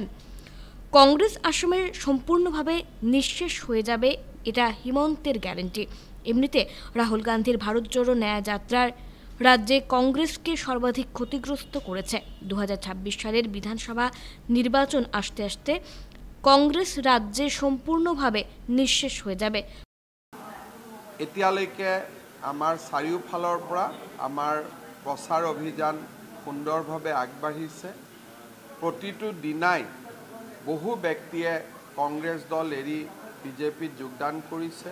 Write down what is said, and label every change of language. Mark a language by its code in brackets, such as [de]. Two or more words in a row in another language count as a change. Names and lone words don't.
[bn] কংগ্রেস আসামে সম্পূর্ণভাবে নিঃশেষ হয়ে যাবে, এটা হিমন্তের গ্যারেন্টি। এমনিতে রাহুল গান্ধীর ভারত জোড়ো ন্যায় যাত্রার রাজ্যে কংগ্রেসকে সর্বাধিক ক্ষতিগ্রস্ত করেছে। 2026 সালের বিধানসভা নির্বাচন আসতে আসতে কংগ্রেস ৰাজ্যে সম্পূৰ্ণভাৱে নিঃশেষ হৈ যাবে। [as] এতিয়ালৈকে আমাৰ চাৰিওফালৰ পৰা আমাৰ প্ৰচাৰ অভিযান সুন্দৰভাৱে আগবাঢ়িছে। প্ৰতিটো দিনাই বহু ব্যক্তিয়ে কংগ্ৰেছ দল এৰি বিজেপিত যোগদান কৰিছে।